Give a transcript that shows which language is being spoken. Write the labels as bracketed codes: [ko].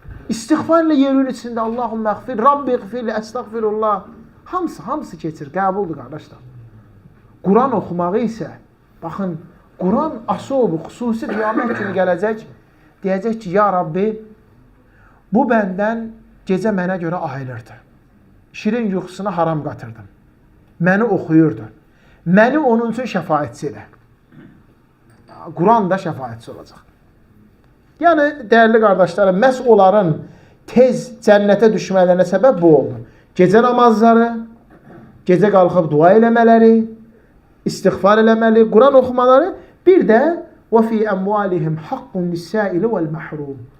[az] İstiğfarla yerin içində [ar] Allahum məğfir, Rabbi iğfirli, əstəğfirullah. [az] Hamısı keçir, qəbuldur qardaşlar. Quran oxumağı isə, baxın, Quran asobu, xüsusi qiyamət günü gələcək, deyəcək ki, ya Rabbi, bu bəndən gecə mənə görə ayılırdı. Şirin yuxusuna haram qatırdım. Məni oxuyurdu. Məni onun üçün şəfaətçi elə. Quran da şəfaətçi olacaq. Yəni, dəyərli qardaşlarım, məhz onların tez cənnətə düşmələrinə səbəb bu oldu. Gecə namazları, gecə qalxıb dua eləmələri, istiğfar eləməli, Quran oxumaları, bir də [ar] وَفِي أَمْوَالِهِمْ حَقٌّ لِلسَّائِلِ وَالْمَحْرُومِ.